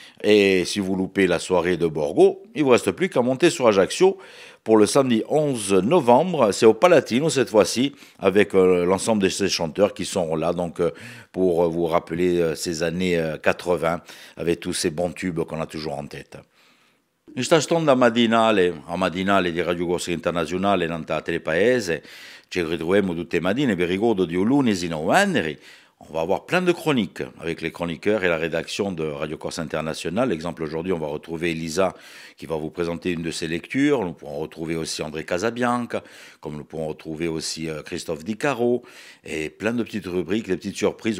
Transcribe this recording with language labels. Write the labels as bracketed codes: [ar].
[fr] Et si vous loupez la soirée de Borgo, il ne vous reste plus qu'à monter sur Ajaccio pour le samedi 11 novembre. C'est au Palatino cette fois-ci, avec l'ensemble de ces chanteurs qui sont là, donc pour vous rappeler ces années 80, avec tous ces bons tubes qu'on a toujours en tête. [co] In sta stonda matinale di Radio Corsica Internazionale nanta Telepaese, ci ritroviamo tutte le mattine per ricordo di un lunedì novembre. [fr] On va avoir plein de chroniques avec les chroniqueurs et la rédaction de Radio Corse International. Exemple, aujourd'hui, on va retrouver Elisa qui va vous présenter une de ses lectures. Nous pourrons retrouver aussi André Casabianca, comme nous pourrons retrouver aussi Christophe Di Caro, et plein de petites rubriques, des petites surprises.